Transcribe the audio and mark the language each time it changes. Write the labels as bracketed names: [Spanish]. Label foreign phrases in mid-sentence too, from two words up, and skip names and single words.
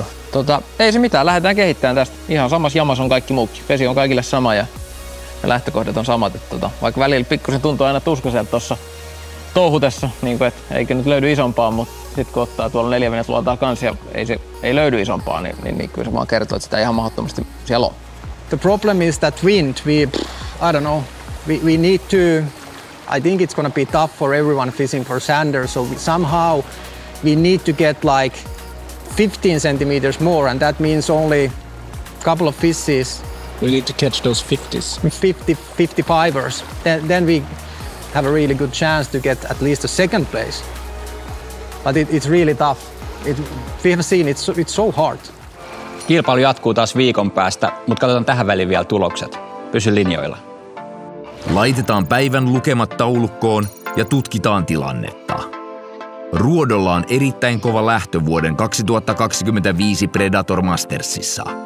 [Finnish] Ei se mitään, lähdetään kehittämään tästä. Ihan samassa jamassa on kaikki muukin. Vesi on kaikille sama ja lähtökohdat on samat. Että vaikka välillä pikkusen tuntuu aina tuskaiselta tuossa touhutessa, niin kuin, että eikö nyt löydy isompaa, mutta sitten kun ottaa tuolla 4 venet luotaa kanssa ja ei löydy isompaa, niin kyllä se vaan kertoo, että sitä ihan mahdottomasti siellä on. [English] The problem is that wind, I don't know, we need to, I think it's gonna be tough for everyone fishing for sander, so somehow we need to get like 15 centimeters more, and that means only a couple of fishes. We need to catch those 50s. 55ers. Then we have a really good chance to get at least a second place. But it's really tough. We have seen it's so hard. [Finnish] Kilpailu jatkuu taas viikon päästä, mutta katsotaan tähän väliin vielä tulokset. Pysy linjoilla. Laitetaan päivän lukemat taulukkoon ja tutkitaan tilannetta. Ruodolla on erittäin kova lähtö vuoden 2025 Predator Mastersissa.